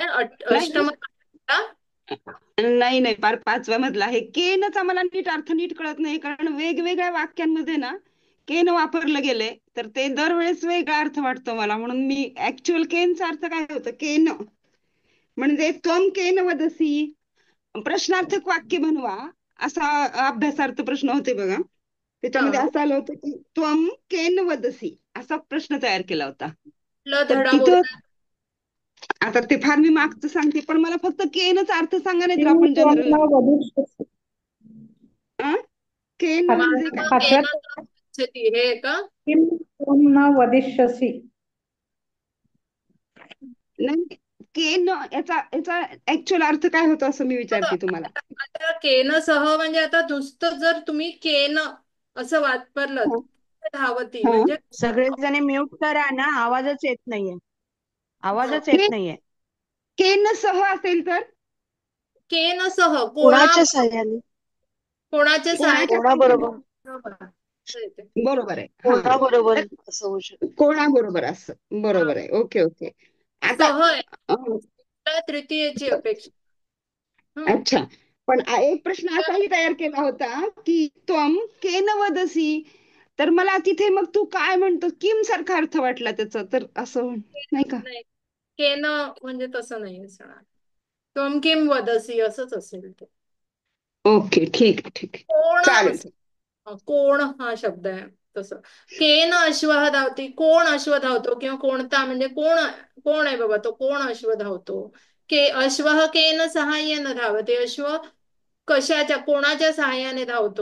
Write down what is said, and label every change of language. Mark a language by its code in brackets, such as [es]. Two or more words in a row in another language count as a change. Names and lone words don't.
[mr] नाही अष्टम नाही नाही पार 5व्या मधला आहे. केनचा मला नीट अर्थ नीट कळत नाही, कारण वेगवेगळ्या वाक्यांमध्ये ना केन वापरलं गेलंय, तर ते दरवेळेस वेगळा अर्थ वाटतो मला. म्हणून मी ऍक्च्युअल केनचा अर्थ काय होतं? केन म्हणजे [sa] त्वम केन वदसी, [mr] प्रश्नार्थक वाक्य बनवा, असा अभ्यासार्थ प्रश्न होते बघा. त्याच्यामध्ये हा असं आलं होतं की [sa] त्वम केन वदसी [mr] असा प्रश्न तयार केला होता. तर धडा तिथं बोलणार. आता ते फार मी मागचं सांगते, पण मला फक्त केनचा अर्थ सांगा, नाही तर किम आपण त्वं जनरल [sa] न वदिष्यसि. [mr] केन म्हणजे माझं काय? मग पाचव्या गच्छती हे आहे का? [sa] किम त्वं न वदिष्यसि. [mr] नाही, केन याचा याचा ऍक्च्युअल अर्थ काय होतो असं मी बघा, विचारते तुम्हाला. आता [sa] केन सह [mr] म्हणजे आता नुसतं जर तुम्ही केन असं वापरलं हा धावती हा. म्हणजे सगळेजण म्यूट करा ना, आवाजच येत नाहीये. आवाजच येत के- नाहीये. [sa] केन सह [mr] असेल तर [sa] केन सह [mr] कुणाच्या साह्याने? कोणाच्या कोणाच्या सहाय्याने कोणाबरोबर? बरोबर. असं येते. बरोबर आहे. हा, कोणाबरोबर तर असं होऊ शकतं? कोणाबरोबर असं हा बरोबर आहे. ओके ओके. आता सह आहे अं, त्या तृतीयेची अपेक्षा. हम्म. अच्छा, पण एक प्रश्न तर असाही तयार केला होता की [sa] त्वम केन वदसी, [mr] तर मला तिथे मग तू काय म्हणतो किम सारखा अर्थ वाटला त्याचा, तर असं नाही का? नाही, केन म्हणजे तसं नाही असणार. [sa] त्वम किम वदसी [mr] असंच असेल ते. ओके, ठीक आहे ठीक आहे, कोण चालेल. कोण हा शब्द आहे तसं. [sa] केन अश्व धावती, [mr] कोण अश्व धावतो किंवा कोणता म्हणजे कोण कोण आहे बाबा तो, कोण अश्व धावतो. [sa] अश्व केन सहाय्येन धावते, [mr] अश्व कशाच्या कोणाच्या सहाय्याने धावतो.